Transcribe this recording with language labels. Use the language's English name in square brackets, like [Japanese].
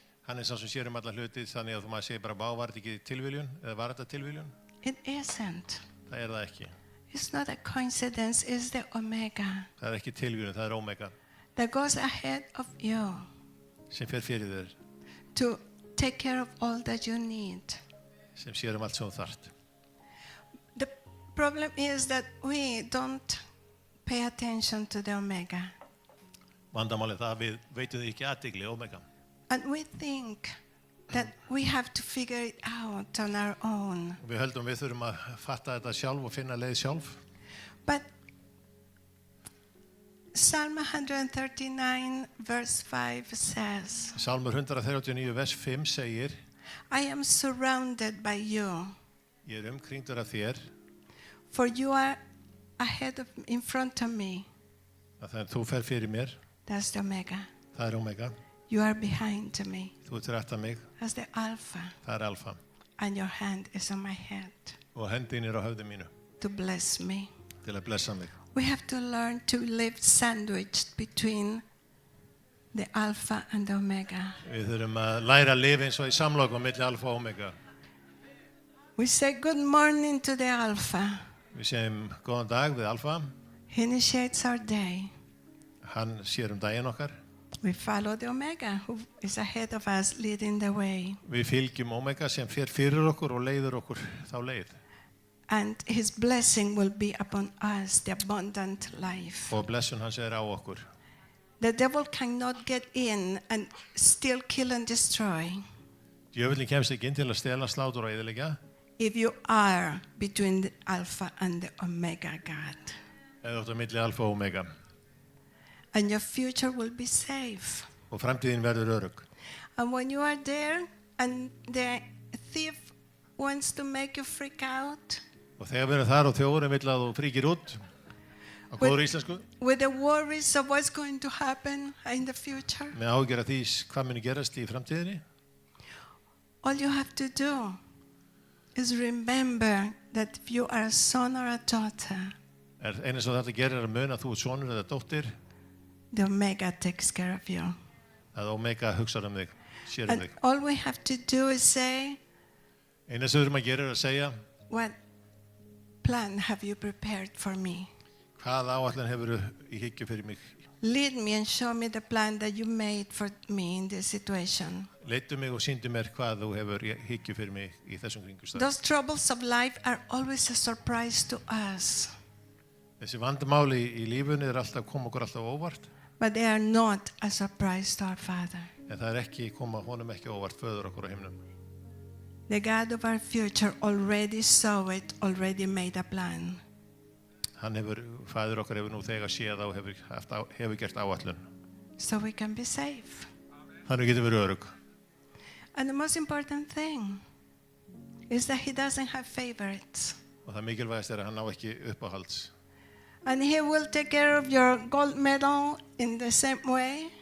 [Icelandic] Hann sá sem sér alla hluti þannig að þú maður segir bara, vá, var þetta ekki tilviljun? Eða var þetta tilviljun? [English] It isn't. [Icelandic] Það það ekki. [English] It's not a coincidence, it's the Omega [Icelandic] Það ekki tilviljun, það Omega [English] that goes ahead of you [Icelandic] sem fer fyrir þér, [English] to take care of all that you need. [Icelandic] sem sér allt sem þú þarft. [English] The problem is that we don't pay attention to the Omega. [Icelandic] Vandamálið það við veitum því ekki athygli Omega. [English] And we think that we have to figure it out on our own. [Icelandic] Og við höldum við þurfum að fatta þetta sjálf og finna leið sjálf. [English] But Psalm 139 verse 5 says, [Icelandic] Sálmur 139 vers 5 segir, [English] I am surrounded by you, [Icelandic] ég umkringdur af þér, [English] for you are ahead of, in front of me. [Icelandic] að þegar þú fer fyrir mér, [English] That's the Omega. [Icelandic] það Omega, [English] You are behind me. [Icelandic] þú ert rétt að mig, [English] That's the Alpha. [Icelandic] það Alfa. [English] And your hand is on my head [Icelandic] Og hendin á höfði mínu [English] to bless me. [Icelandic] til að blessa mig. [English] We have to learn to live sandwiched between the Alpha and the Omega. [Icelandic] Við þurfum að læra að lifa eins og í samlokum milli Alfa og Omega. [English] We say good morning to the Alpha. [Icelandic] Við segjum góðan dag við Alfa, [English] He initiates our day. [Icelandic] hann sér daginn okkar. [English] We follow the Omega, who is ahead of us, leading the way. [Icelandic] Við fylgjum Omega sem fer fyrir okkur og leiður okkur þá leið. [English] And his blessing will be upon us, the abundant life. [Icelandic] Og blessun hans á okkur. [English] The devil cannot get in and steal, kill, and destroy [Icelandic] Djöfullinn kemst ekki inn til að stela, slátra og eyðileggja. [English] if you are between the Alpha and the Omega God. [Icelandic] Eða þú ert á milli Alfa og Omega. [English] And your future will be safe. [Icelandic] Og framtíðin verður örugg. [English] And when you are there and the thief wants to make you freak out [Icelandic] Og þegar við erum þar og þjóðurinn vill að þú fríkir út, á góður íslensku, [English] with the worries of what's going to happen in the future, [Icelandic] með áhyggjur af því hvað muni gerast í framtíðinni, [English] all you have to do is remember that if you are a son or a daughter, [Icelandic] eina sem þetta gerir að muna að þú ert sonur eða dóttir, [English] the Omega takes care of you. [Icelandic] að Omega hugsar þig, sér [English] And [Icelandic] þig. [English] all we have to do is say, [Icelandic] Eina sem við þurfum að gera er að segja, [English] what plan have you prepared for me? [Icelandic] hvað áætlun hefur í hyggju fyrir mig? [English] Lead me and show me the plan that you made for me in this situation. [Icelandic] Leiddu mig og sýndu mér hvað þú hefur í hyggju fyrir mig í þessum kringumstæðum. [English] Those troubles of life are always a surprise to us, [Icelandic] Þessi vandamáli í lífunni alltaf koma okkur alltaf óvart, [English] but they are not a surprise to our Father. [Icelandic] en það ekki koma honum ekki óvart, föður okkur á himnum. [English] The God of our future already saw it, already made a plan. [Icelandic] Fæður okkar hefur nú þegar séð og hefur gert áætlun. [English] So we can be safe. [Icelandic] Þannig getur verið örugg. [English] And the most important thing is that he doesn't have favorites. [Icelandic] Og það mikilvægast að hann á ekki uppáhalds. [English] And he will take care of your gold medal in the same way